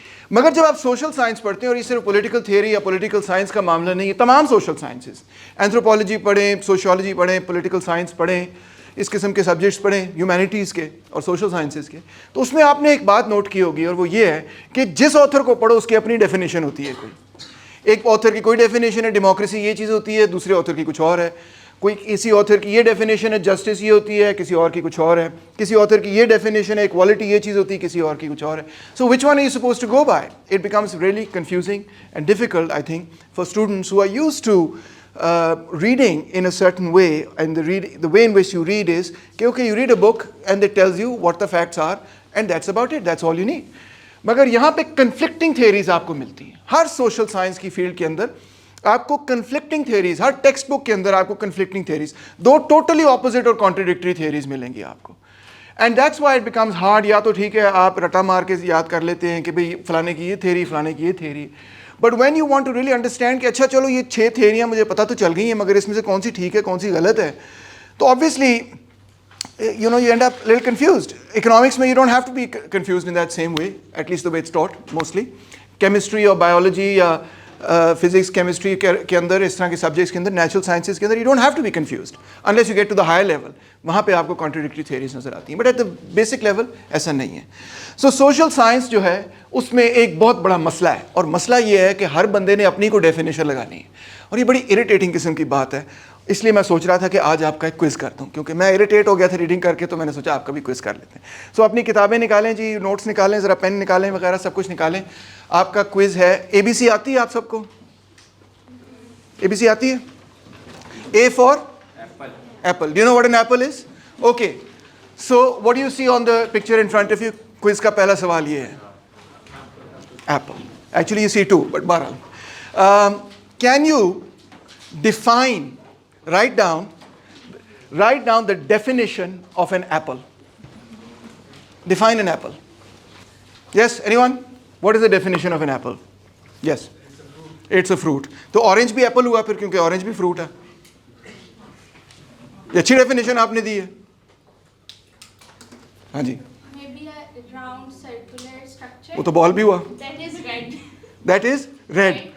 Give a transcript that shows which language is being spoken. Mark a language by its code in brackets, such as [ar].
[ur] مگر جب آپ سوشل سائنس پڑھتے ہیں, اور یہ صرف پولیٹیکل تھیوری یا پولیٹیکل سائنس کا معاملہ نہیں ہے, تمام سوشل سائنسز, اینتھروپولوجی پڑھیں, سوشیولوجی پڑھیں, پولیٹیکل سائنس پڑھیں, اس قسم کے سبجیکٹس پڑھیں, ہیومینٹیز کے اور سوشل سائنسز کے, تو اس میں آپ نے ایک بات نوٹ کی ہوگی, اور وہ یہ ہے کہ جس آتھر کو پڑھو اس کی اپنی ڈیفینیشن ہوتی ہے. کوئی ایک آتھر کی کوئی ڈیفینیشن ہے, ڈیموکریسی یہ چیز ہوتی ہے, دوسرے آتھر کی کچھ اور ہے. کوئی کسی آتھر کی یہ ڈیفینیشن ہے, جسٹس یہ ہوتی ہے, کسی اور کی کچھ اور ہے. کسی آتھر کی یہ ڈیفینیشن ہے, ایکوالٹی یہ چیز ہوتی ہے, کسی اور کی کچھ اور ہے. [en] So which one is suppose to go by? It becomes really confusing and difficult, I think, for students who are used to reading in a certain way, and the way in which you read is کہ you read a book and it tells you what the facts are and that's about it, that's all you need. [ur] مگر یہاں پہ conflicting theories آپ کو ملتی ہیں. ہر social science کی field کے اندر آپ کو کنفلکٹنگ تھیوریز, ہر ٹیکسٹ بک کے اندر آپ کو کنفلکٹنگ تھیوریز, دو ٹوٹلی اپوزٹ اور کانٹرڈکٹری تھیوریز ملیں گی آپ کو. [en] And that's why it becomes hard. [ur] یا تو ٹھیک ہے آپ رٹا مار کے یاد کر لیتے ہیں کہ بھئی فلانے کی یہ تھیوری, فلانے کی یہ theory, [en] but when you want to really understand [ur] کہ اچھا چلو یہ 6 تھیوریاں مجھے پتہ تو چل گئی ہیں, مگر اس میں سے کون سی ٹھیک ہے کون سی غلط ہے, تو obviously [en] you end up a little confused. Economics میں you don't have to be confused in that same way, at least the way it's taught mostly. [ur] Chemistry اور biology یا فزکس, کیمسٹری کے اندر, اس طرح کے سبجیکٹس کے اندر, نیچرل سائنسز کے اندر, [en] You don't have to be confused unless you get to the higher level. [ur] وہاں پہ آپ کو کانٹرڈکٹری تھیوریز نظر آتی ہیں, [en] but at the basic level [ur] ایسا نہیں ہے. سو سوشل سائنس جو ہے اس میں ایک بہت بڑا مسئلہ ہے, اور مسئلہ یہ ہے کہ ہر بندے نے اپنی کو ڈیفینیشن لگانی ہے, اور یہ بڑی اریٹیٹنگ قسم کی بات ہے. اس لیے میں سوچ رہا تھا کہ آج آپ کا ایک کوئز کرتا ہوں, کیونکہ میں اریٹیٹ ہو گیا تھا ریڈنگ کر کے, تو میں نے سوچا آپ کا بھی کوئز کر لیتے ہیں. سو اپنی کتابیں نکالیں جی, نوٹس نکالیں, ذرا پین نکالیں وغیرہ سب کچھ نکالیں. آپ کا کوئز ہے. اے بی سی آتی ہے آپ سب کو؟ اے بی سی آتی ہے؟ اے for apple. [en] Do you know what an apple is? Okay, so what do you see on the picture in front of you? [ur] Quiz کا پہلا سوال یہ ہے, [en] Apple. Actually you see 2, but بہرحال can you define, write down the definition of an apple. Define an apple. Yes, anyone? What is the definition of an apple? Yes, it's a fruit. [ur] تو orange بھی apple ہوا پھر, کیونکہ orange بھی fruit ہے. یہ اچھی definition آپ نے دی ہے. ہاں جی. [en] Maybe a round circular structure. [ur] وہ تو ball بھی ہوا. [en] That is red. That is red.